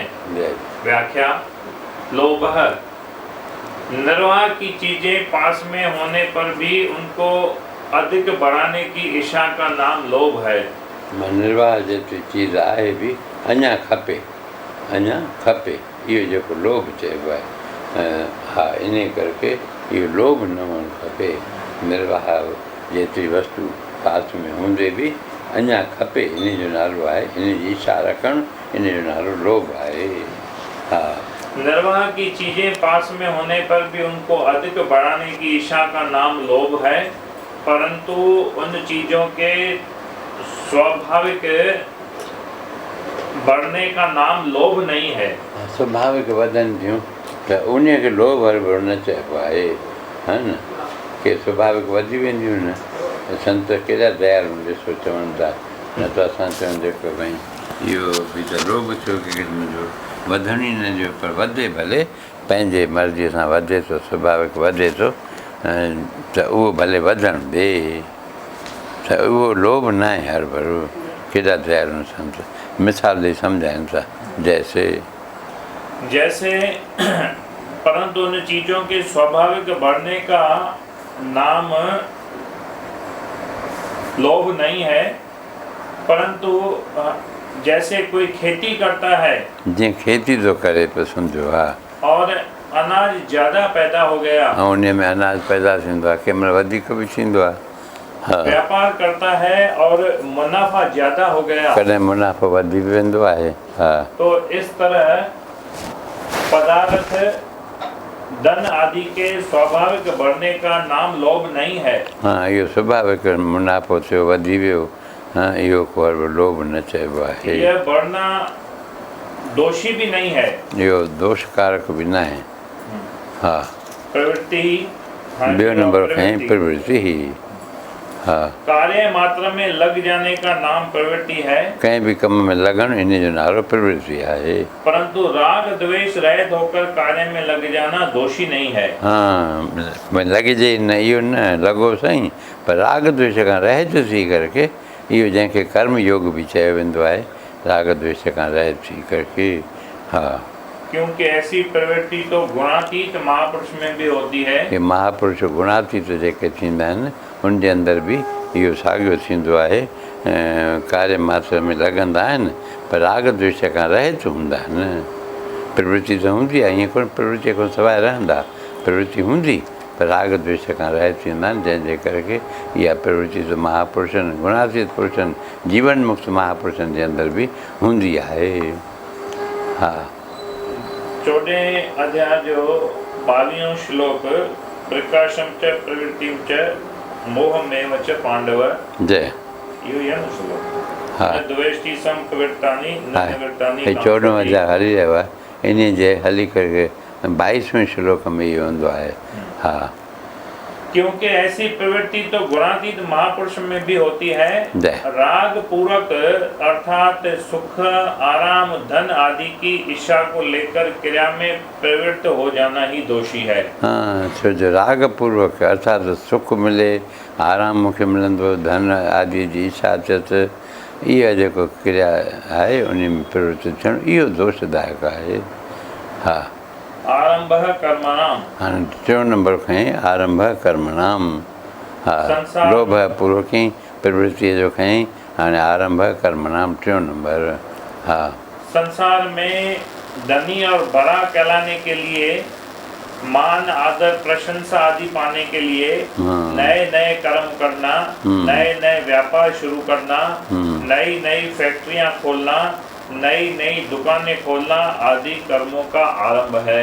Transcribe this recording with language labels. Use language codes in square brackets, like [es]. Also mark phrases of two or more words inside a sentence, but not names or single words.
[hi] व्याख्या, लोभ, निर्वाह की चीजें पास में होने पर भी उनको अधिक बढ़ाने की इच्छा का नाम लोभ है। [sd] निर्वाह जेतिरी चीज़ आहे बि अञा खपे, अञा खपे, इहो जेको लोभ चइबो आहे। हा, इन करके इहो लोभ न हुअणु खपे। निर्वाह जेतिरी वस्तु [hi] पास में [sd] हूंदे बि अञा खपे, इन जो नालो आहे, इन जी इच्छा रखणु, इन जो नालो लोभ आहे। हा, [hi] निर्वाह की चीजें पास में होने पर भी उनको अधिक बढ़ाने की इच्छा का नाम लोभ है, परंतु उन चीजों के स्वाभाविक बढ़ने का नाम लोभ नहीं है। [sd] स्वाभाविक वधनि थियूं त उन खे लोभ हरभरो न चइबो आहे, हा न, के स्वाभाविक वधी वेंदियूं न। संत केॾा दयालु ॾिसो चवनि था, न त असां चवनि जेको भई इहो बि त लोभ थियो की मुंहिंजो वधण ई न ॾियो, पर वधे भले, पंहिंजे मर्ज़ीअ सां वधे थो, स्वाभाविक वधे थो, त उहो भले वधणु ॾे, त उहो लोभ न आहे हरभरो। केॾा दयालु संत मिसाल ॾेई सम्झाइनि था। [hi] जैसे परंतु उन चीजों के स्वाभाविक बढ़ने का नाम लोभ नहीं है, परंतु जैसे कोई खेती करता है, [sd] जीअं खेती थो करे पियो सम्झो, हा, [hi] और अनाज ज्यादा पैदा हो गया, [sd] ऐं उन में अनाज पैदा थींदो आहे, कंहिं महिल वधीक बि थींदो आहे। हा, [hi] व्यापार करता है और मुनाफा ज्यादा हो गया, [sd] कॾहिं मुनाफ़ो वधी बि वेंदो आहे। हा, [hi] तो इस तरह पदार्थ, धन आदि के स्वाभाविक बढ़ने का नाम लोभ नहीं है। [sd] हा, इहो स्वाभाविक मुनाफ़ो थियो, वधी वियो, हा, इहो को लोभ न चइबो आहे। [hi] यह बढ़ना दोषी भी नहीं है, [sd] इहो दोषकारक बि न आहे। हा, [hi] प्रवृत्ति [sd] ॿियो नंबर खईं प्रवृत्ति ही। हा, [hi] कार्य मात्र में लग जाने का नाम प्रवृत्ति है, [sd] कंहिं बि कम में लॻणु, इन जो नालो प्रवृत्ति आहे। [hi] परंतु राग द्वेष रहित होकर कार्य में लग जाना दोषी नहीं है। [sd] हा, लॻिजे न, इहो न लॻो साईं, पर राग द्वेष खां रहित थी करके, इहो जंहिंखे कर्म योग बि चयो वेंदो आहे, राग द्वेष खां रहित थी करके। हा, [hi] क्योंकि ऐसी प्रवृत्ति तो गुणातीत महापुरुष में भी होती है। [sd] ये महापुरुष गुणातीत जेके थींदा आहिनि उन जे अंदर बि इहो साॻियो थींदो आहे। कार्य मात्र में लॻंदा आहिनि पर राग द्वेष खां रहित हूंदा आहिनि। प्रवृत्ति त हूंदी आहे, ईअं कोन प्रवृत्ति खां सवाइ रहंदा, प्रवृत्ति हूंदी पर राग द्वेष खां रहित थींदा आहिनि, जंहिंजे करे इहा प्रवृत्ति त महापुरुषनि गुणातीत पुरुषनि जीवन मुक्त महापुरुषनि जे अंदर बि हूंदी आहे। हा 14 अध्याय जो 22 श्लोक [sa] प्रकाशम च प्रवृत्तिम च मोहमेव च पांडव। [sd] जय इहो ई आहे न श्लोक। हा [sa] न द्वेष्टि संप्रवृत्तानि न निवृत्तानि। [sd] हे 14 अध्याय हली रहियो आहे, इन जे हली करे 22वें श्लोक में इहो हूंदो आहे। हा [hi] क्योंकि ऐसी प्रवृत्ति तो गुणातीत महापुरुष में भी होती है। [sd] जय [hi] राग पूर्वक अर्थात सुख आराम धन आदि की इच्छा को लेकर क्रिया में प्रवृत्त हो जाना ही दोषी है। [sd] हाँ छो जो राग पूर्वक अर्थात सुख मिले आराम मूंखे मिलंदो धन आदि जी इच्छा थियसि, इहा जेको क्रिया आहे उन में प्रवृत्त थियणु इहो दोषदायक आहे। हा [sa] आरंभ कर्मणाम। [sd] हाणे 3 नंबर खां ई [sa] आरंभ कर्मणाम। [sd] हा लोभ पूर्वक ई प्रवृत्ति जो खई हाणे [sa] आरंभ कर्मणाम [sd] 3 नंबर। हा [hi] संसार में धनी और बड़ा कहलाने के लिए मान आदर प्रशंसा आदि पाने के लिए नए नए कर्म करना, नए नए व्यापार शुरू करना, नई नई फैक्ट्रियां खोलना, नई नई दुकानें खोलना आदि कर्मों का आरंभ है।